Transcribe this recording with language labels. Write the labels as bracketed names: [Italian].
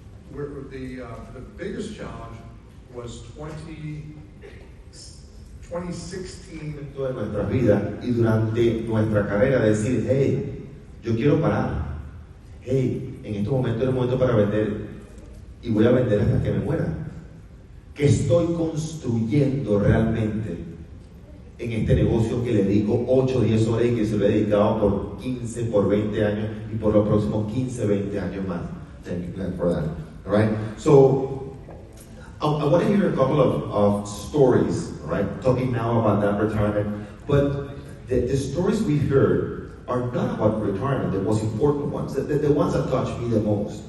[English] Where the biggest challenge was 2016. [Spanish] De nuestra vida y durante nuestra carrera decir, hey, yo quiero parar. Hey, en este momento es el momento para vender y voy a vender hasta que me muera. ¿Qué estoy construyendo realmente en este negocio que le dedico 8 o 10 horas y que se lo he dedicado por 15, por 20 años y por los próximos 15, 20 años más? [English] Thank you, Glenn, for that. All right? So, I want to hear a couple of stories, right? Talking now about that retirement. But the stories we heard are not about retirement, the most important ones, the ones that touch me the most.